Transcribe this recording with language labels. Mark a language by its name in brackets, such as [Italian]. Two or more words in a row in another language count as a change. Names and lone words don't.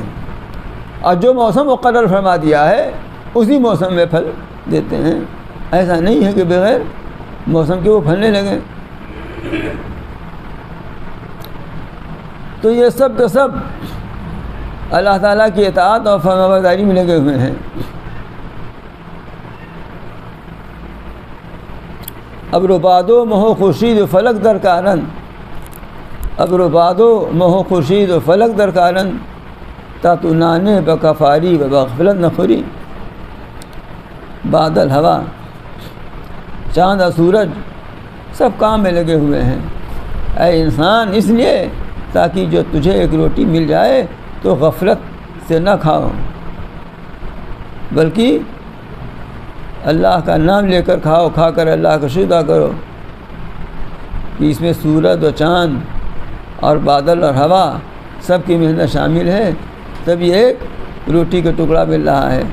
[Urdu] اور جو موسم مقرر فرما دیا ہے اسی موسم میں پھل دیتے ہیں، ایسا نہیں ہے کہ بغیر موسم کے وہ پھلنے لگیں۔ تو یہ سب کا سب اللہ تعالیٰ کی اطاعت اور فرمانبرداری میں لگے ہوئے ہیں۔ [Persian] ابر و باد و مہ و خورشید و فلک در کارن، ابر و باد و مہ و خورشید و فلک در کارن، تا تو نانے بکفاری و بغفلت نخوری۔ [Urdu] بادل، ہوا، چاند اور سورج سب کام میں لگے ہوئے ہیں اے انسان، اس لیے تاکہ جو تجھے ایک روٹی مل جائے تو غفلت سے نہ کھاؤ، بلکہ اللہ کا نام لے کر کھاؤ، کھا کر اللہ کا شکر ادا کرو کہ اس میں سورج اور چاند اور بادل اور ہوا سب کی محنت شامل ہے، تب یہ ایک روٹی کا ٹکڑا مل رہا ہے۔